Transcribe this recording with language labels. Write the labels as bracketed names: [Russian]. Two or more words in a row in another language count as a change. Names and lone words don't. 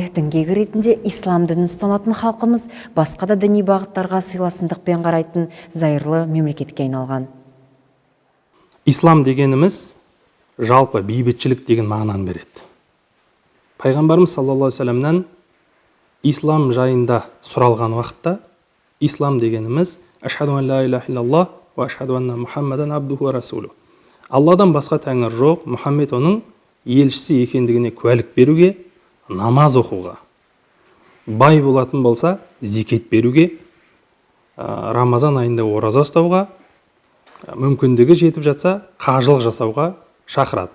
[Kazakh] Дінге кіретінде ислам дінін ұстанатын халқымыз басқа да діни бағыттарға сыйласымдықпен қарайтын зайырлы мемлекетке айналған. Ислам дегеніміз жалпы бейбітшілік деген мағынаны береді. Пайғамбарымыз [Arabic] صلى الله عليه [Kazakh] вассаламнан ислам жайында сұралған уақытта ислам дегеніміз [Arabic] أشهد أن لا إله إلا الله وأشهد أن محمدا عبده ورسوله. [Kazakh] Алладан басқа тәңір жоқ, Мұхаммед оның елшісі екендігіне куәлік беруге, намаз оқуға, бай болатын болса зекет беруге, Рамазан айында ораза ұстауға, мүмкіндігі жетіп жатса қажылық жасауға шақырады.